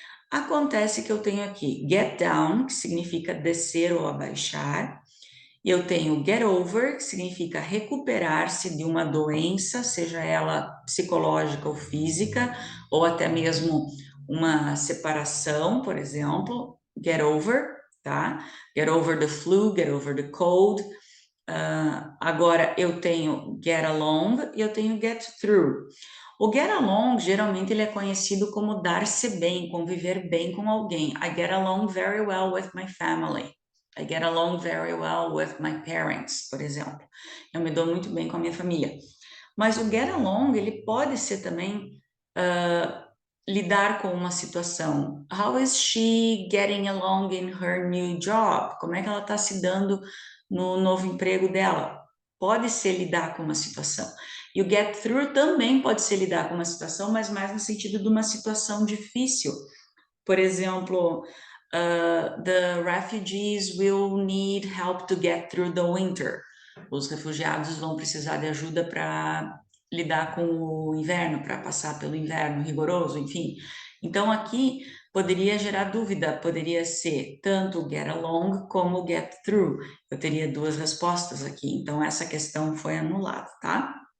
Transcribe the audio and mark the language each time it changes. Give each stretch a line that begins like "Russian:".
Portuguese: Acontece que eu tenho aqui get down, que significa descer ou abaixar. Eu tenho get over, que significa recuperar-se de uma doença, seja ela psicológica ou física, ou até mesmo uma separação, por exemplo. Get over, tá?
English: Get over the flu, get over the cold.
Portuguese: Agora eu tenho get along e eu tenho get through. O get along, geralmente, ele é conhecido como dar-se bem, conviver bem com alguém.
English: I get along very well with my family. I get along very well with my parents,
Portuguese: por exemplo. Eu me dou muito bem com a minha família. Mas o get along, ele pode ser também lidar com uma situação.
English: How is she getting along in her new job?
Portuguese: Como é que ela está se dando no novo emprego dela? Pode ser lidar com uma situação. E o get through também pode ser lidar com uma situação, mas mais no sentido de uma situação difícil. Por exemplo,
English: the refugees will need help to get through the winter.
Portuguese: Os refugiados vão precisar de ajuda para lidar com o inverno, para passar pelo inverno rigoroso, enfim. Então, aqui poderia gerar dúvida, poderia ser tanto o get along como o get through. Eu teria duas respostas aqui, então essa questão foi anulada, tá?